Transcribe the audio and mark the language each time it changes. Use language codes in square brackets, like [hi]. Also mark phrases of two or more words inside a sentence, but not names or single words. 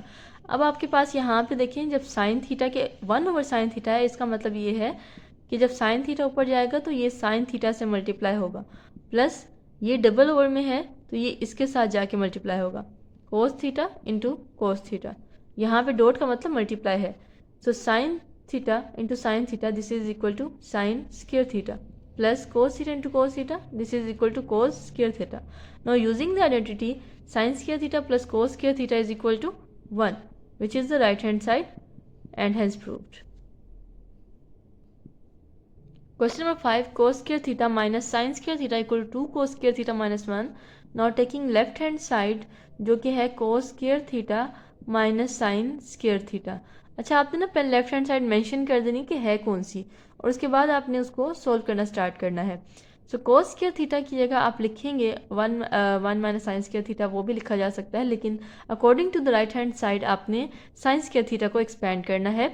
[hi] अब आपके पास यहाँ पे देखें, जब [en] sine theta [hi] के [en] 1 over sine theta [hi] है, इसका मतलब ये है कि जब [en] sine theta [hi] ऊपर जाएगा तो ये [en] sine theta [hi] से मल्टीप्लाई होगा, प्लस ये [en] double over [hi] में है तो ये इसके साथ जाके मल्टीप्लाई होगा, [en] cos theta into cos theta. [hi] यहाँ पे डॉट का मतलब मल्टीप्लाई है। [en] So sine theta into sine theta this is equal to sine square theta, plus cos theta into cos theta this is equal to cos square theta. Now using the identity sin square theta plus cos square theta is equal to 1, which is the right hand side and hence proved. Question number 5, cos square theta minus sin square theta equal to 2 cos square theta minus 1. Now taking left hand side [hi] जो कि है [en] cos square theta minus sin square theta. [hi] अच्छा, आपने ना पहले [en] left hand side [hi] मेंशन कर देनी कि है कौन सी, और उसके बाद आपने उसको सोल्व करना स्टार्ट करना है। सो [en] cos square theta [hi] की जगह आप लिखेंगे [en] 1 minus sine square theta, [hi] वो भी लिखा जा सकता है, लेकिन [en] according to the right hand side [hi] आपने [en] sine square theta [hi] को एक्सपेंड करना है।